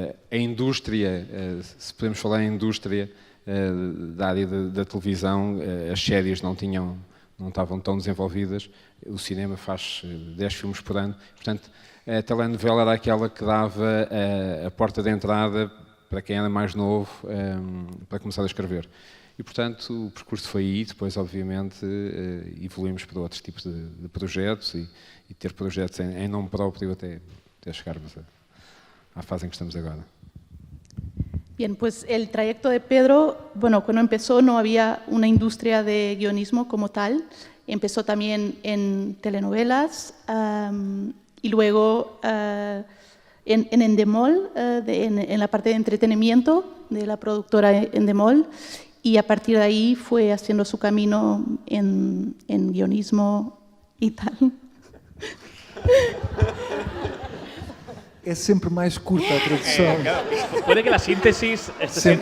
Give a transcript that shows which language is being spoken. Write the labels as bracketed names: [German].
[Portuguese] A indústria, se podemos falar em indústria da área da televisão, as séries não estavam tão desenvolvidas, o cinema faz 10 filmes por ano, portanto a telenovela era aquela que dava a porta de entrada para quem era mais novo para começar a escrever. E portanto o percurso foi aí, depois obviamente evoluímos para outros tipos de projetos e ter projetos em nome próprio até chegarmos à fase [Spanish] en que estamos ahora. Bien, pues el trayecto de Pedro, bueno, cuando empezó no había una industria de guionismo como tal, empezó también en telenovelas y luego en Endemol, en la parte de entretenimiento de la productora Endemol, y a partir de ahí fue haciendo su camino en guionismo y tal. [Portuguese] É sempre mais curta a tradução. [Spanish] Claro, puede que la síntesis esté siendo,